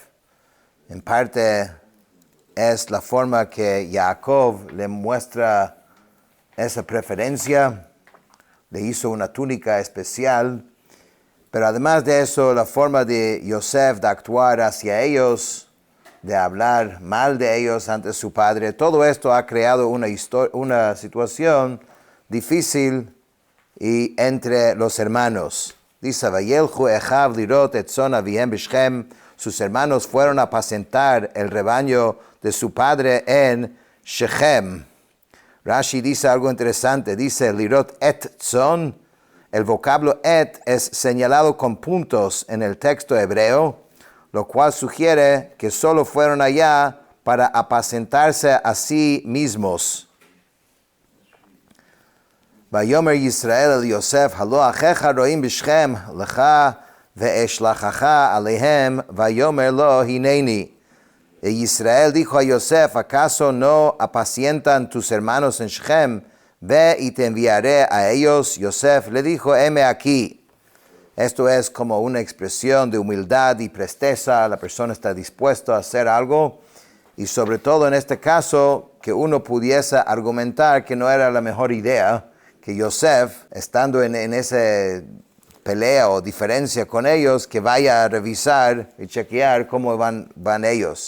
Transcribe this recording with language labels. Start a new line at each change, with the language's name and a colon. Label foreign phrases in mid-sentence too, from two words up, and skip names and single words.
Spanish: En parte es la forma que Jacob le muestra esa preferencia, le hizo una túnica especial, pero además de eso, la forma de Yosef de actuar hacia ellos, de hablar mal de ellos ante su padre, todo esto ha creado una situación difícil y entre los hermanos. Dice,
Hebrew: וילכו אחיו לרעות את צאן אביהם בשכם.
Spanish: Sus hermanos fueron a apacentar el rebaño de su padre en Shechem. Rashi dice algo interesante, dice
Hebrew: לרעות את צאן.
Spanish: El vocablo et es señalado con puntos en el texto hebreo, lo cual sugiere que solo fueron allá para apacentarse a sí mismos.
Hebrew: ויאמר ישראל אל יוסף הלוא אחיך רעים בשכם לכה ואשלחך אליהם ויאמר לו הנני.
Spanish: Y Israel dijo a Yosef, ¿acaso no apacientan tus hermanos en Shechem? Ve y te enviaré a ellos. Yosef le dijo, heme aquí. Esto es como una expresión de humildad y presteza. La persona está dispuesta a hacer algo. Y sobre todo en este caso, que uno pudiese argumentar que no era la mejor idea, que Yosef, estando en ese pelea o diferencia con ellos, que vaya a revisar y chequear cómo van ellos.